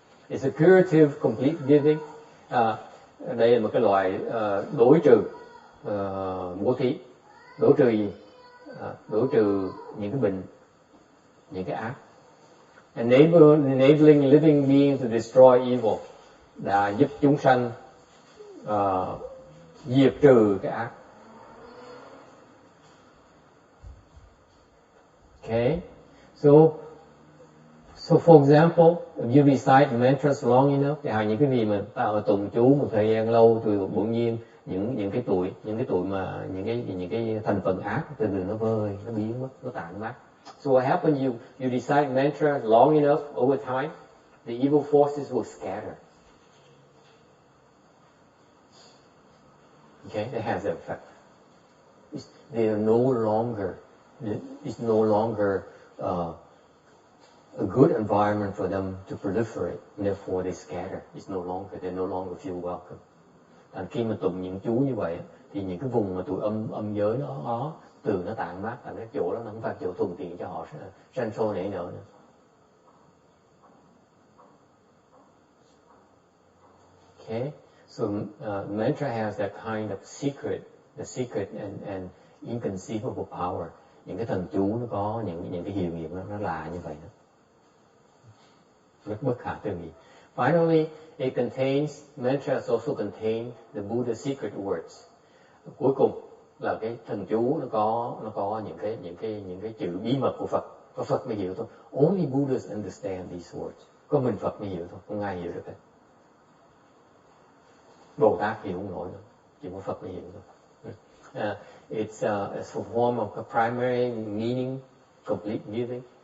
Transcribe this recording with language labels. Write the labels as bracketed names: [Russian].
[English] It's a curative complete giving. [Vietnamese] Đây là một cái loại đối trừ bố thí. Đối trừ gì? Đối trừ những cái bệnh, những cái ác. [English] Enabling living beings to destroy evil. [Vietnamese] Đã giúp chúng sanh diệt trừ cái ác. [English] Okay, so for example, if you recite mantras long enough, [Vietnamese] thì những cái gì mà tạo tụng chú một thời gian lâu, thì bỗng nhiên những cái tuổi mà những cái thành phần ác từ từ nó vơi, nó biến mất, nó tản mát. [English] So what happens, you recite mantra long enough over time, the evil forces will scatter. Okay, that has an effect. They are no longer, it's no longer a good environment for them to proliferate. Therefore, they scatter. It's no longer, they no longer feel welcome. [Vietnamese] And khi mà tụng những chú như vậy, thì những cái vùng mà tụi âm giới nó từ nó tản mát, tại cái chỗ đó nó không phải chỗ thuận tiện cho họ sanh sôi nảy nở nữa. [English] Okay, so mantra has that kind of secret, the secret and inconceivable power. [Vietnamese] Những cái thần chú nó có những cái hiệu nghiệm nó là như vậy đó. Rất bất khả tư nghị. [English] Finally, it contains, mantras also contain the Buddha's secret words. [Vietnamese] Cuối cùng là cái thần chú nó có những cái chữ bí mật của Phật. Có Phật mới hiểu thôi. [English] Only Buddhas understand these words. [Vietnamese] Có mình Phật mới hiểu thôi, không ai hiểu được hết. Bồ Tát hiểu không nổi nữa, chỉ có Phật mới hiểu thôi. [English] It's a form of a primary meaning, complete meaning.